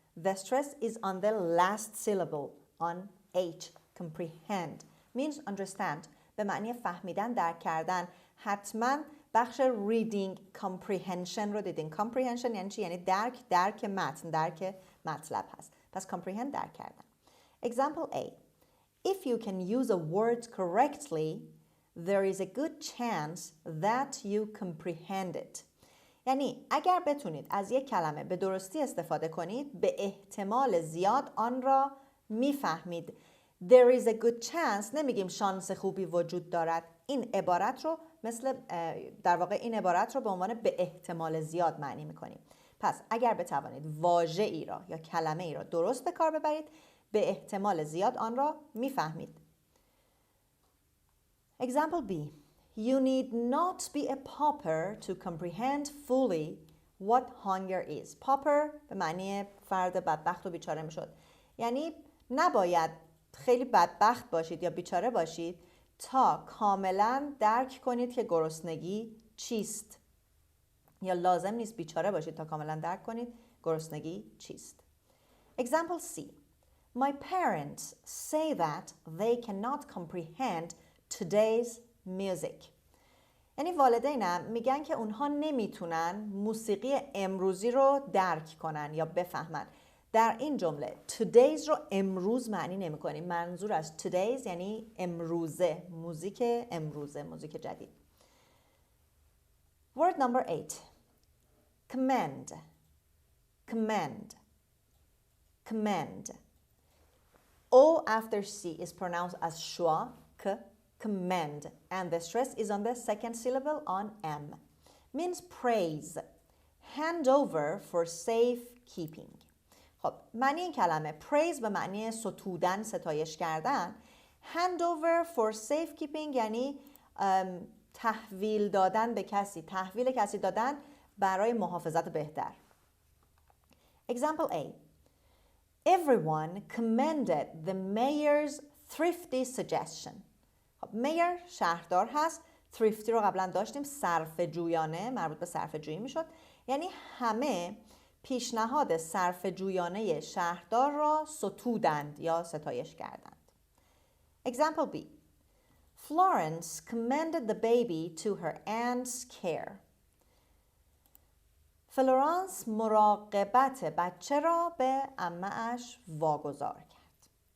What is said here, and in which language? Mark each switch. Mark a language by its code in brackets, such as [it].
[en] The stress is on the last syllable, on H. Comprehend means understand. [fa] به معنی فهمیدن، درک کردن. حتما بخش reading comprehension رو دیدین. comprehension یعنی چی؟ یعنی درک متن، درک مطلب هست. [en] پس comprehend [fa] درک کردن. [en] Example A. If you can use a word correctly, there is a good chance that you comprehend it. [fa] یعنی اگر بتونید از یک کلمه به درستی استفاده کنید به احتمال زیاد آن را میفهمید. [en] There is a good chance [fa] نمیگیم شانس خوبی وجود دارد. این عبارت رو در واقع این عبارت رو به عنوان به احتمال زیاد معنی میکنیم. پس اگر بتوانید واژه ای را یا کلمه ای را درست به کار ببرید به احتمال زیاد آن را میفهمید. [en] Example B. You need not be a pauper to comprehend fully what hunger is. [fa] Pauper به معنی فرد بدبخت و بیچاره میشد. یعنی نباید خیلی بدبخت باشید یا بیچاره باشید تا کاملا درک کنید که گرسنگی چیست. یا لازم نیست بیچاره باشید تا کاملا درک کنید گرسنگی چیست. [en] Example C. My parents say that they cannot comprehend today's music. [fa] یعنی والدینم میگن که اونها نمیتونن موسیقی امروزی رو درک کنن یا بفهمن. در این جمله today's رو امروز معنی نمی کنیم. منظور از today's یعنی امروزه، موزیک امروزه، موزیک جدید. [en] Word number 8. Kəmend. Kəmend. Kəmend. O after C is pronounced as schwa, k, kəmend, and the stress is on the second syllable on M. Means praise. Hand over for safekeeping. [fa] خب معنی این کلمه praise به معنی ستودن، ستایش کردن. [en] hand over for safekeeping [fa] یعنی تحویل دادن به کسی، تحویل کسی دادن برای محافظت بهتر. [en] Example A. Everyone commended the mayor's thrifty suggestion. [fa] خب mayor شهردار هست. thrifty رو قبلا داشتیم، صرفه جویانه، مربوط به صرفه جویی میشد. یعنی همه پیشنهاد صرفه جویانه شهردار را ستودند یا ستایش کردند. [en] Example B. Florence commended the baby to her aunt's care. [fa] فلورانس مراقبت بچه را به عمه‌اش واگذار کرد.